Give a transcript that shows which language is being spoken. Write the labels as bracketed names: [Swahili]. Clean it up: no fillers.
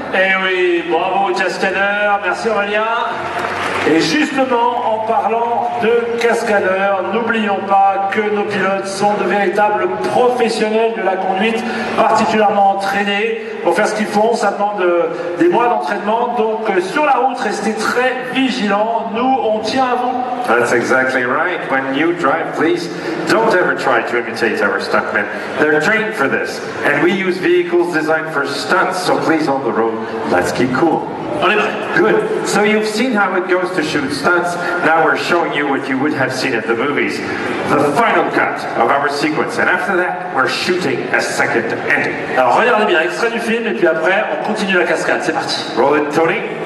[French] Eh oui, bravo, cascadeur. Merci, Aurélien. Et justement, en parlant de cascadeurs, n'oublions pas que nos pilotes sont de véritables professionnels de la conduite, particulièrement entraînés pour faire ce qu'ils font. Ça demande des mois d'entraînement, donc sur la route, restez très vigilants. Nous, on tient à vous. [English] That's exactly right. When you drive, please don't ever try to imitate our stuntmen. They're trained for this, and we use vehicles designed for stunts, so please on the road, let's keep cool. [French] On est prêts. [English] Good. So you've seen how it goes to shoot stunts. Now we're showing you what you would have seen at the movies. The final cut of our sequence. And after that, we're shooting a second ending. [French] Alors regardez bien, extrait du film, et puis après, on continue la cascade. C'est parti. [English] Roll it, Tony.